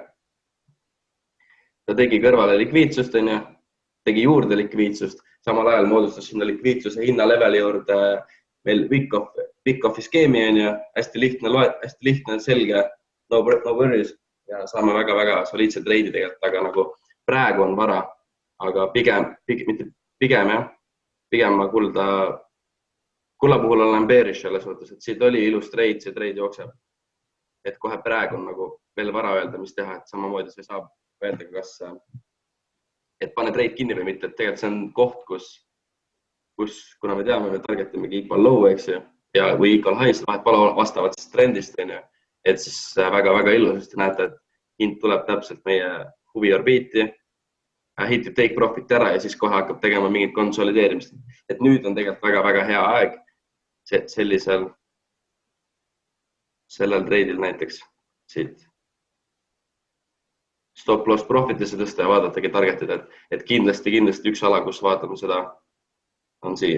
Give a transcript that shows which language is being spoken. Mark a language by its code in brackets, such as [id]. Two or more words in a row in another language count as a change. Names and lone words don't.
[et] Ta tegi kõrvale likviidsust, tegi juurde likviidsust, samal ajal moodustas sinna likviidsuse hinnaleveli juurde meil Wyckoff'i skeemi, hästi lihtne, selge, [en] no worries [et] ja saame väga soliidse treidi tegelikult, aga nagu praegu on vara, aga pigem ma kulla puhul olen bearish selles mõttes, et siit oli ilus treid, see treid jookseb. Et kohe praegu on nagu veel vara öelda, mis teha, et samamoodi see saab öelda, kas et pane treid kinni või mitte, et tegelikult see on koht, kus kuna me teame, me targetimegi [en] equal low, [et] eks ju, ja või [en] equal high, [et] seda vastavalt siis trendist, et siis väga ilusasti näete, et hind tuleb täpselt meie huviorbiiti, hitib [en] take profit [et] ära ja siis kohe hakkab tegema mingit konsolideerimist. Et nüüd on tegelikult väga hea aeg sellel treidil näiteks siit [en] stop loss [et] profitisse tõsta ja vaadatagi targetida, et kindlasti üks ala, kus vaatame seda, on siia.